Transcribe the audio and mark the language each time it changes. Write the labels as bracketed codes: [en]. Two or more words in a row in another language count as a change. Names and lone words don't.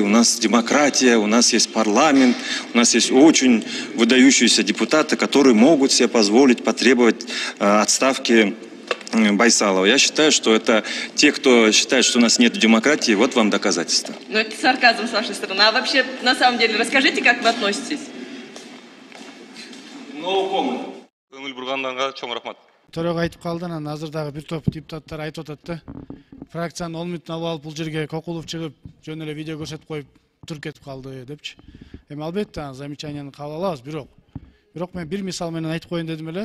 [ru] У нас демократия, у нас есть парламент, у нас есть очень выдающиеся депутаты, которые могут себе позволить потребовать отставки Байсалова. Я считаю, что это те, кто считает, что у нас нет демократии, вот вам доказательства. Ну это сарказм с вашей стороны. А вообще, на самом деле, расскажите, как вы относитесь? [ky] Көңүл бургандарга чоң рахмат. Төрөгө айтып калды, анан азыр дагы бир топ депутаттар айтып атат да. Фракциянын 10 мүнөтүн алып бул жерге Кокулов чыгып, жөн эле видео көрсөтүп коюп туруп кетип калды депчи. Эми албетте замечанияны кабыл алабыз, бирок мен бир мисал менен айтып коеюн дедим эле.